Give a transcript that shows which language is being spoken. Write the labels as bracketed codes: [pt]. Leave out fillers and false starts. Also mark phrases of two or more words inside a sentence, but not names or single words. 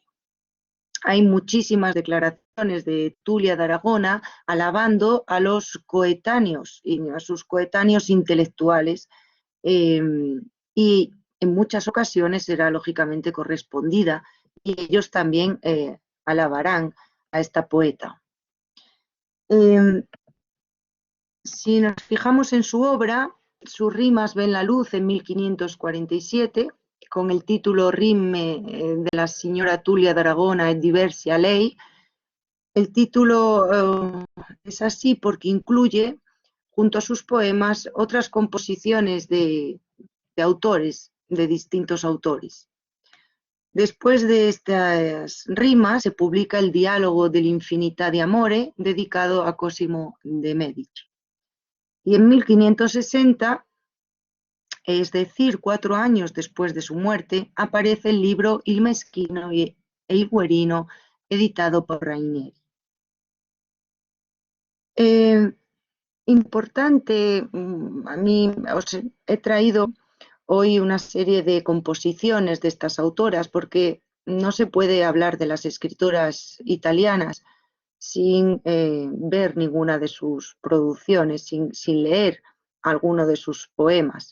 [es] Hay muchísimas declaraciones de Tulia de Aragona alabando a los coetáneos y a sus coetáneos intelectuales, y en muchas ocasiones será lógicamente correspondida, y ellos también alabarán a esta poeta. Si nos fijamos en su obra, sus rimas ven la luz en 1547, con el título Rimme de la signora Tulia de Aragona et diversi a lei. El título es así porque incluye, junto a sus poemas, otras composiciones de autores, de distintos autores. Después de estas rimas se publica el diálogo dell'Infinità di Amore, dedicado a Cosimo de Medici. Y en 1560, es decir, 4 años después de su muerte, aparece el libro Il Meschino e il Guerino, editado por Rainieri. Importante, a mí os he traído hoy una serie de composiciones de estas autoras, porque no se puede hablar de las escritoras italianas sin ver ninguna de sus producciones, sin leer alguno de sus poemas.